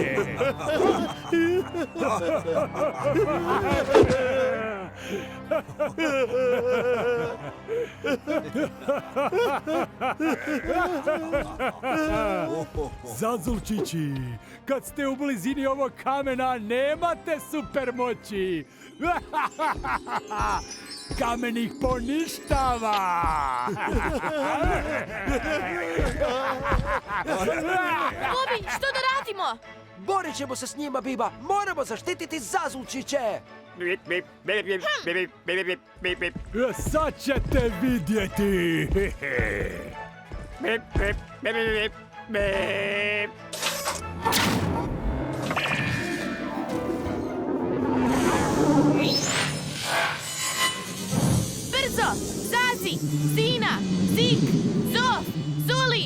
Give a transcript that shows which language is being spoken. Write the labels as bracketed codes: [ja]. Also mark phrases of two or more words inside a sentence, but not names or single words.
[hr] Zazulčići, kad ste u blizini ovog kamena nemate supermoći. Kamen ih poništava. Bobi, što da radimo? Borit ćemo se s njima, Biba. Moramo zaštititi Zazulčiće. Bip, bip, bip, bip, bip, bip, bip, bip, bip. Sad ćete vidjeti. Bip, bip, bip, bip, bip. Brzo! Zazi! Zina! Zik! Zof! Zuli!